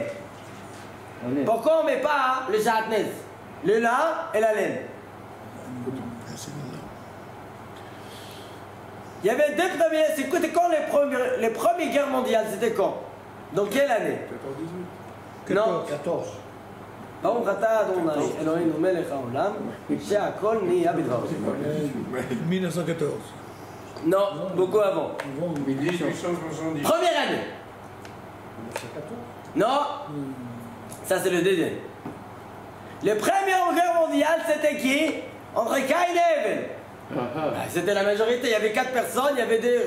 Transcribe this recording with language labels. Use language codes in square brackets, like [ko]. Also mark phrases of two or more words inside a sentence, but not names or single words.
[fr] Pourquoi on ne met pas le jatnez, le lin et la laine? Il y avait deux premiers. C'était quand les premières guerres mondiales? C'était quand? Dans quelle année? 14-18. Non. 14. [he] ברוך אתה אדוני אלוהינו מלך העולם שהכל נהיה בדברו. [fr] 1914. Non, beaucoup avant. 1870. Première année. Non, ça c'est le deuxième. La première guerre mondiale, c'était qui? Entre Caïn et Abel. C'était la majorité, il y avait 4 personnes, il y avait des...